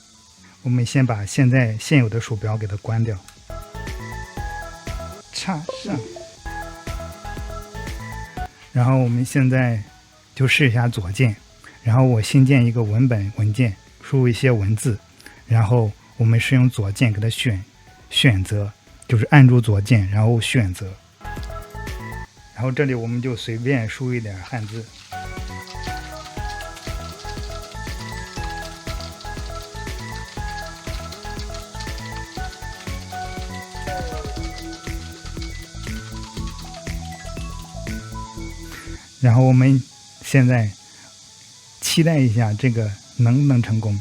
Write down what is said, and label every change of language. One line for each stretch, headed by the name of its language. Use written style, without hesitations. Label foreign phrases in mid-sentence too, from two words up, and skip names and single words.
Chinese: 我们先把现有的鼠标给它关掉，插上。然后我们现在就试一下左键，然后我新建一个文本文件，输入一些文字，然後我們是用左鍵給它選擇，就是按住左鍵，然後選擇。然後這裡我們就隨便輸一點漢字。然後我們現在期待一下這個能不能成功。